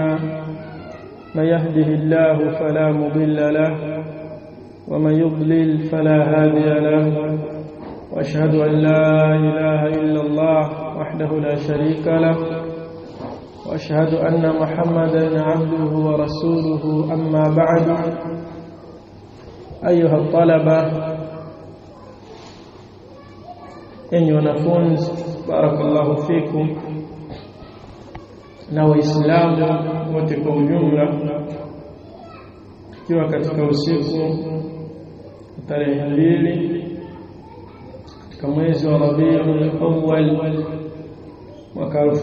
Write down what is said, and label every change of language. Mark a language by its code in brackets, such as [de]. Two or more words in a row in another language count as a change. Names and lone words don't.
[ar] من يهده الله فلا مضل له ومن يضلل فلا هادي له، وأشهد أن لا إله إلا الله وحده لا شريك له، وأشهد أن محمدا عبده ورسوله. أما بعد، أيها الطلبة أيها [sw] wanafunzi، [ar] بارك الله فيكم, [sw] na waislamu wote kwa ujumla, tukiwa katika usiku tarehe 2 katika mwezi wa Rabiul Awwal mwaka